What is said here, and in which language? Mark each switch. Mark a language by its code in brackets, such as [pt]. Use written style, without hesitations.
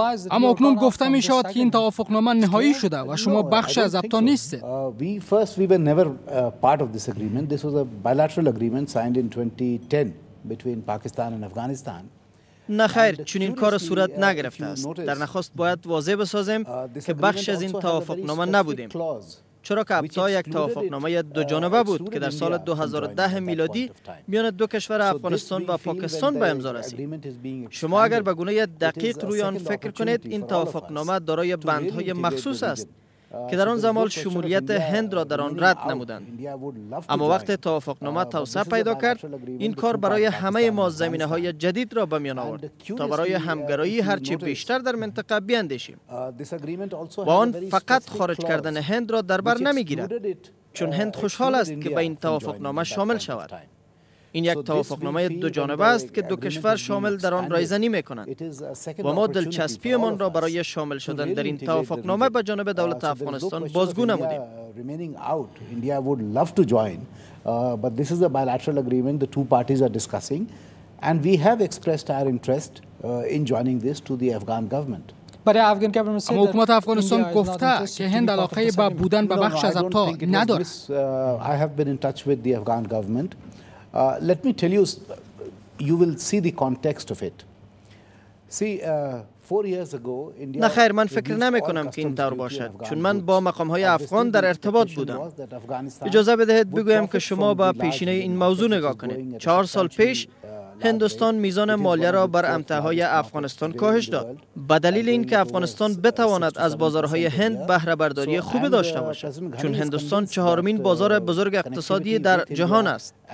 [fa] اما اکنون گفته می شود که این توافقنامه نهایی شده و شما بخش از ابتا نیستید. [en] We were never part of this agreement. This was a bilateral agreement signed in 2010 between Pakistan and Afghanistan. [fa] نه خیر، چون این کار صورت نگرفته است. در نخست باید واضح بسازیم که بخش از این توافقنامه نبودیم، چرا که ابتا یک توافقنامه دو جانبه بود که در سال 2010 میلادی میان دو کشور افغانستان و پاکستان به امضا رسید. شما اگر به گونه دقیق روی آن فکر کنید، این توافقنامه دارای بندهای مخصوص است که در آن زمان شمولیت هند را در آن رد نمودند. اما وقت توافقنامه توسعه پیدا کرد، این کار برای همه ما زمینه‌های جدید را به میان آورد تا برای همگرایی هرچی بیشتر در منطقه بیاندیشیم. و آن فقط خارج کردن هند را در بر نمیگیرد، چون هند خوشحال است که به این توافقنامه شامل شود. این یک توافقنامه دو جانبه است که دو کشور شامل در آن رایزنی می‌کنند و ما دلچسپیمان را برای شامل شدن در این توافقنامه به جانب دولت افغانستان بازگو نمودیم. [en] India would love to join, but this is a bilateral agreement the two parties are discussing, and we have expressed our interest in joining this to the Afghan government. [fa] اما حکومت افغانستان گفته که هند علاقه به بودن به بخش از ابتا ندارد. [en] I have been in touch with the Afghan government. Let me tell you, you will see the context of it. See, 4 years ago, India. [fa] نه خیر، من فکر نمی کنم که این طور باشد، چون من با مقام‌های افغان در ارتباط بودم. اجازه بدهید بگویم که شما به پیشینه این موضوع نگاه کنید. 4 سال پیش هندوستان میزان مالیه را بر امتحای افغانستان کاهش داد به دلیل اینکه افغانستان بتواند از بازارهای هند بهره برداری خوبی داشته باشد، چون هندوستان 4مین بازار بزرگ اقتصادی در جهان است.